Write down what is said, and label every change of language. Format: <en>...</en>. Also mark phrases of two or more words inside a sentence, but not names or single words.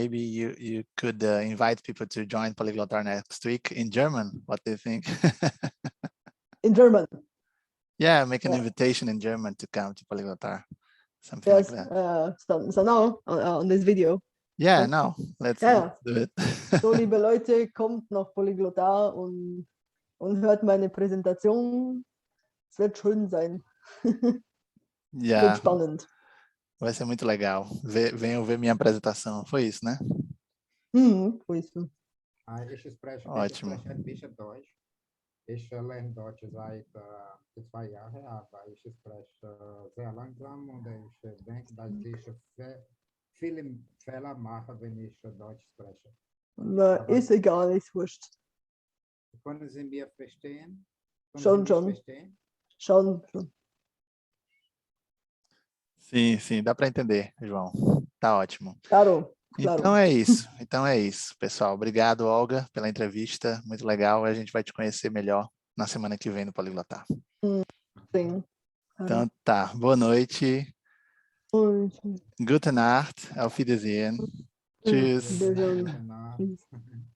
<en>maybe you could invite people to join Poliglotar next week in German. What do you think? In German. Yeah, make an Yeah. invitation in German to come to Poliglotar. Something Yes. like that. So now on this video. Yeah, Yes. no, let's Yeah. do it. So,</en> <de>liebe Leute, kommt nach Poliglotar und hört meine Präsentation. Es wird schön sein.</de> <en>Yeah,</en> <de>Wird spannend.</de> <pt>vai ser muito legal. Venham ver minha apresentação. Foi isso, né? Foi isso.</pt> <de>Ich spreche</de> <pt>Ótimo.</pt> <de>ein bisschen Deutsch. Ich lerne Deutsch seit 2 Jahren, aber ich spreche sehr langsam und ich denke, dass ich viele Fehler mache, wenn ich Deutsch spreche. Aber ist egal, ist wurscht. Können Sie mir verstehen? Schon, Sie mich schon. verstehen? Schon.</de> <pt>Sim, sim, dá para entender, João. Tá ótimo. Claro. Então é isso. Então é isso, pessoal. Obrigado, Olga, pela entrevista. Muito legal. A gente vai te conhecer melhor na semana que vem no Poliglotar. Sim. Então tá. Boa noite.</pt> <de>Gute Nacht. Auf Wiedersehen. Tschüss. Wiedersehen. Genau. Tschüss.</de>